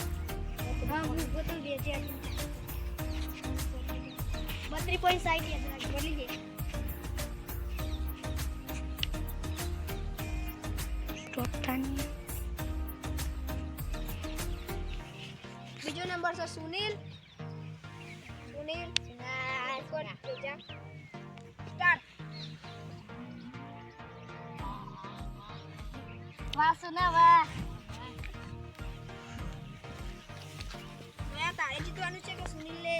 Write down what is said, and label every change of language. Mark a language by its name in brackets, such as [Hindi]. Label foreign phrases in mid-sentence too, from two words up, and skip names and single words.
[Gujarati] હા હું બોતલ દે છે 32.60 યાદ રાખજે બોલી દે। સ્ટોપ થાની। બીજો નંબર છે સુનિલ। [Indonesian] Nah, ikut aja. Start. Masuk wah. Saya tarik itu anu cek ke Sunil le.